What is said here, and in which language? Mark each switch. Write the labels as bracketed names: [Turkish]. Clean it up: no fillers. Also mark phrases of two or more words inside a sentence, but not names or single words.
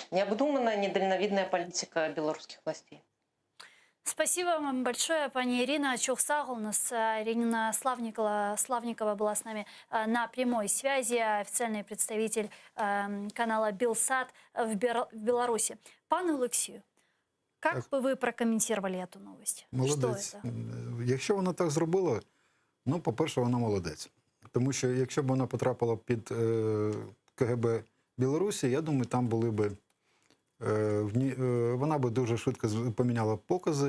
[Russian] Необдуманная, недальновидная политика белорусских властей. Спасибо вам большое, пани Ирина Чухсагл. У нас Ирина Славникова была с нами на прямой связи, официальный представитель канала Белсат в Беларуси. [Ukrainian] Пане Олексію, як би ви прокоментували цю новость? Молодець. Якщо вона так зробила, ну, по-перше, вона молодець. Тому що якщо б вона потрапила під КГБ Білорусі, я думаю, там були би вона би дуже швидко поміняла покази.